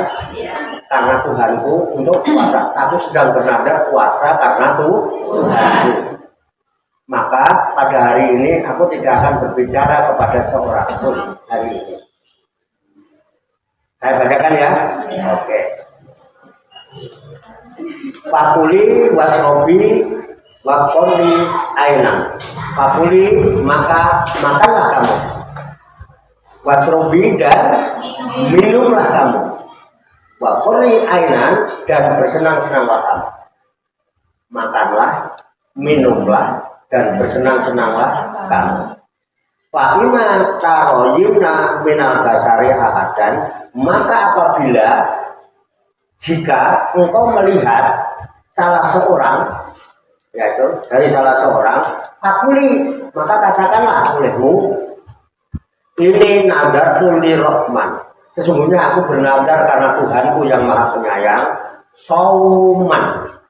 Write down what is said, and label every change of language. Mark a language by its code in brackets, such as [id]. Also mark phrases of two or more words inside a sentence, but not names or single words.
[id] Karena Tuhanku untuk puasa. Aku sedang bernazar puasa karena Tuhanku. Maka pada hari ini aku tidak akan berbicara kepada seorang pun hari ini. Saya bacakan ya. Oke. [ar] فكلي واشربي وقري عينا. [id] Fakuli maka makanlah kamu. Wasrobi dan minumlah kamu. [ar] وقري عينا [id] dan bersenang-senanglah kamu. Makanlah, minumlah dan bersenang-senanglah kamu. [ar] فإما ترين من البشر أحدا, [id] maka apabila jika engkau melihat salah seorang, yaitu dari salah seorang, fakuli maka katakanlah olehmu, [ar] إني نذرت للرحمن, [id] sesungguhnya aku bernadar karena Tuhanku yang Maha Penyayang, sauman.